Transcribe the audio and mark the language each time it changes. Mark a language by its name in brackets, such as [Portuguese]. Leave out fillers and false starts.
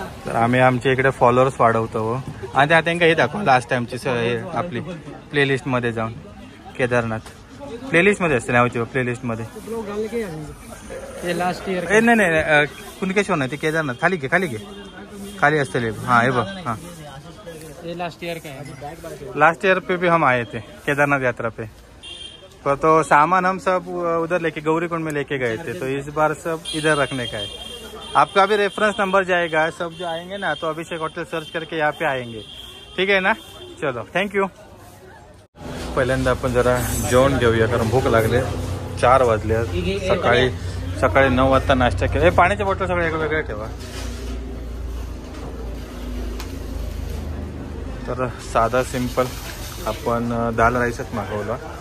[Marathi] तर आम्ही आमच्या इकडे फॉलोअर्स वाढवतो आणि त्या त्यांना हे दाखवा लास्ट टाइमची आपली प्लेलिस्टमध्ये जाऊन केदारनाथ प्लेलिस्टमध्ये असते नावाची प्लेलिस्टमध्ये [English] last year [Marathi] नाही नाही कुणकेश्वर नाही ते केदारनाथ खाली घे खाली असते हाँ ये बघ हाँ [Hindi] ये लास्ट ईयर का है। लास्ट ईयर पे भी हम आए थे केदारनाथ यात्रा पे तो सामान हम सब उधर लेके गौरीकुंड में लेके गए थे तो इस बार सब इधर रखने का है। आपका भी रेफरेंस नंबर जाएगा सब जो आएंगे ना तो अभिषेक होटल सर्च करके यहाँ पे आएंगे ठीक है ना। चलो थँक्यू। [Marathi] पहिल्यांदा आपण जरा जेवण घेऊया कारण भूक लागले 4 वाजले सकाळी 9 वाजता नाश्ता केला। पाण्याच्या बॉटल सगळे वेगवेगळे ठेवा। तर साधा सिंपल आपण दाल राईसच मागवला।